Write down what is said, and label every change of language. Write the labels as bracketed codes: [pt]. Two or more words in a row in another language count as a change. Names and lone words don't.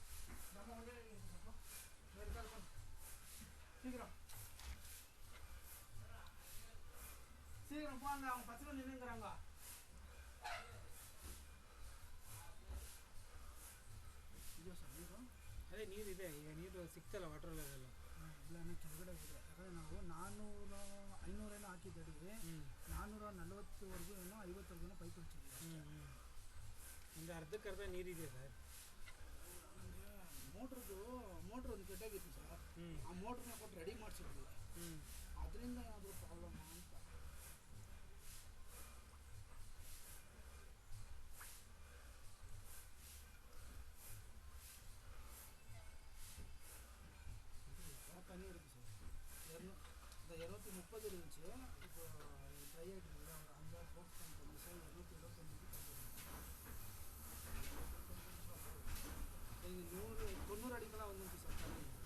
[ta] நம்ம வந்து இருக்காது, சீக்கிரம் சீக்கிரம் போங்க, அவங்க பசங்க நின்றுங்கிறாங்க. [kn] ಇದೆಯಾ ಸರ್ ನೀರು? ಅದೇ ನೀರಿದೆ, ಈಗ ನೀರು ಸಿಕ್ತಲ್ಲ [en] water level. [kn] ಎಲ್ಲನೂ ಕೆಳಗಡೆ ಇದೆ. ಯಾಕಂದರೆ ನಾವು 500 ಹಾಕಿದ್ದೀವಿ, 440ವರೆಗೂ ಏನೋ 50ವರೆಗೂ ಪೈಪ್ ಹಚ್ಚಿದ್ದೀವಿ. ಒಂದು ಅರ್ಧಕ್ಕರ್ಧ ನೀರಿದೆ ಸರ್. ಮೋಟ್ರ್ ಒಂದು ಕೆಟ್ಟಾಗಿತ್ತು ಸರ್, ಆ ಮೋಟ್ರನ್ನ ಕೊಟ್ಟು ರೆಡಿ ಮಾಡಿಸಿದ್ವಿ, ಅದರಿಂದ ಏನಾದರೂ ಪ್ರಾಬ್ಲಮ್ ಅಂತ. [ta] தண்ணி இருக்குது சார், 230 இருந்துச்சு, இப்போ ட்ரை ஆகிட்டு ஒரு 5 ஃபோர்ஸ் பண்ணிட்டு சார் 229 90 அடிக்கெல்லாம் வந்துருச்சு சார் தண்ணி.